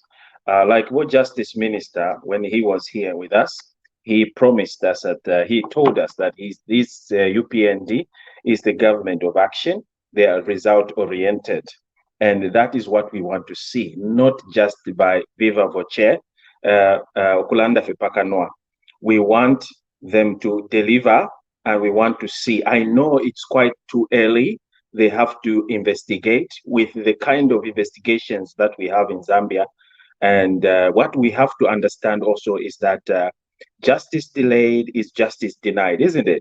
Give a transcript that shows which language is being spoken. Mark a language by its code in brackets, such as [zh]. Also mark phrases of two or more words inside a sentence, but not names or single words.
[en] Like what Justice Minister, when he was here with us, he promised us that he told us that this UPND is the government of action. They are result-oriented. And that is what we want to see, not just by [la] viva voce, [bem] okulanda fepakanoa. [en] We want them to deliver, and we want to see. I know it's quite too early. They have to investigate with the kind of investigations that we have in Zambia. And what we have to understand also is that justice delayed is justice denied, isn't it?